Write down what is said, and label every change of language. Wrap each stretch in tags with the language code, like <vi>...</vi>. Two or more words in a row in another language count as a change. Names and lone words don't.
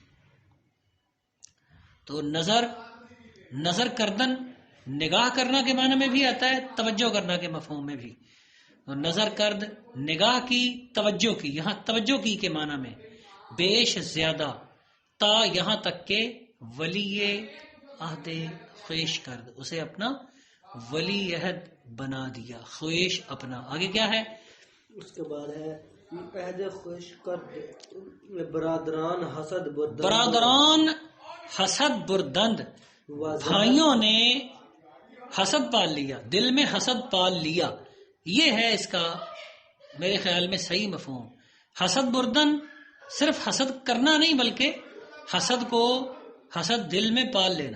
<ur>تو</ur> <fa>نظر کردن</fa> <ur>نگاہ کرنا کے معنی میں بھی آتا ہے، توجہ کرنا کے مفہوم میں بھی. تو</ur> <fa>نظر کرد،</fa> <ur>نگاہ کی، توجہ کی. یہاں توجہ کی کے معنی میں بیش زیادہ، تا یہاں تک کہ</ur> <fa>ولی عہد خویش کرد،</fa> <ur>اسے اپنا ولی عہد بنا دیا، خویش اپنا. آگے کیا ہے؟ اس کے بعد ہے</ur> <fa>عہد خویش کرد برادران حسد بردند، برادران حسد بردند،</fa> <ur>بھائیوں نے حسد پال لیا، دل میں حسد پال لیا. یہ ہے اس کا میرے خیال میں صحیح مفہوم.</ur> <fa>حسد بردن</fa> <ur>صرف حسد کرنا نہیں، بلکہ حسد دل میں پال لینا.</ur>